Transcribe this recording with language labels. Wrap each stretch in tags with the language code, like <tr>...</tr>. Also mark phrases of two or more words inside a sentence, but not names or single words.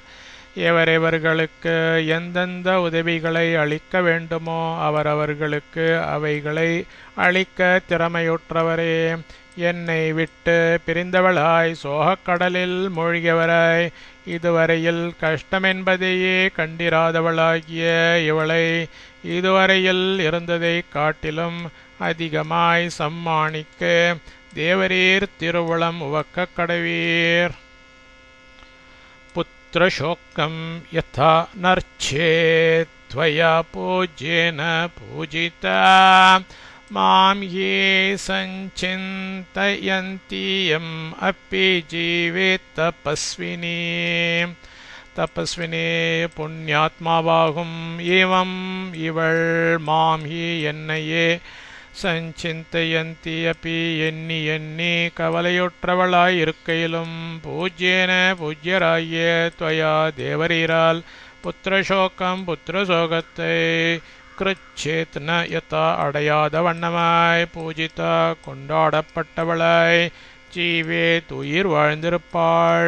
<ta>எவரெவர்களுக்கு எந்தெந்த உதவிகளை அளிக்க வேண்டுமோ அவரவர்களுக்கு அவைகளை அளிக்க திறமையுற்றவரே, என்னை விட்டு பிரிந்தவளாய் சோகக்கடலில் மூழ்கியவராய் இதுவரையில் கஷ்டமென்பதையே கண்டிராதவளாகிய இவளை இதுவரையில் இருந்ததைக் காட்டிலும் அதிகமாய் சம்மானிக்க தேவரீர் திருவுளம் உவக்க கடவீர்.</ta> <sa>पुत्रशोकं यथा नर्च्छेत् त्वया पूज्येन पूजिता मां ये संचिन्तयन्तीयम् अपि जीवेत् तपस्विनी.</sa> <ta>தபஸ்வினே புண்ணியாத்மாவாகும் ஏவம் இவள்</ta> <sa>मां हि</sa> <ta>என்னையே</ta> <sa>संचिन्तयन्ति अपि</sa> <ta>எண்ணி எண்ணி கவலையுற்றவளாய் இருக்கையிலும் பூஜ்யேன பூஜ்யராகிய துவயா தேவரீரால் புத்திரசோகம் புத்திரசோகத்தை</ta> <sa>कृच्छेत्न यथा</sa> <ta>அடையாத வண்ணமாய் பூஜிதா கொண்டாடப்பட்டவளாய் ஜீவேத் உயிர் வாழ்ந்திருப்பாள்.</ta>